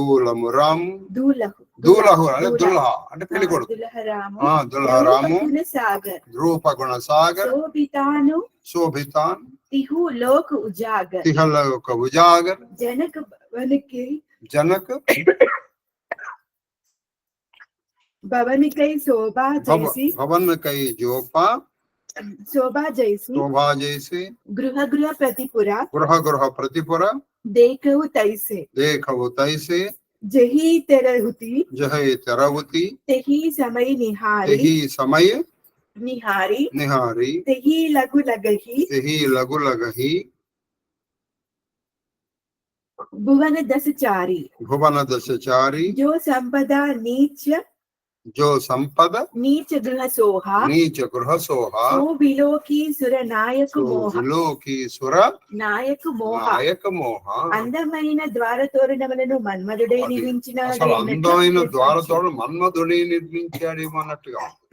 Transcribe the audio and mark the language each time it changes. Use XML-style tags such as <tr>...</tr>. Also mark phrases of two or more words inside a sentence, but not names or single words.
<te>అంటే పెళ్ళికొడుకు</te> <awa>दुल्हरामु रूपगुण सागर शोभितान तिहु लोक उजागर जनक भवन कई शोभा जैसे गृह प्रतिपुरा देखहु तैसे जही तेरहुति तेही समय निहारी तेही लघु लगही भुवन दस चारी जो संपदा नीच जो संपदा नीच गृह सोह नीच गृह सोह सो विलोकि सुर नायक मोह विलोकि सुर नायक मोह नायक मोह.</awa> <te>అందమైన ద్వారతోరణములను మన్మధుడే నిర్మించిన అసలు అందమైన ద్వారతోరణం మన్మధుడే నిర్మించాడేమో అన్నట్టుగా.</te>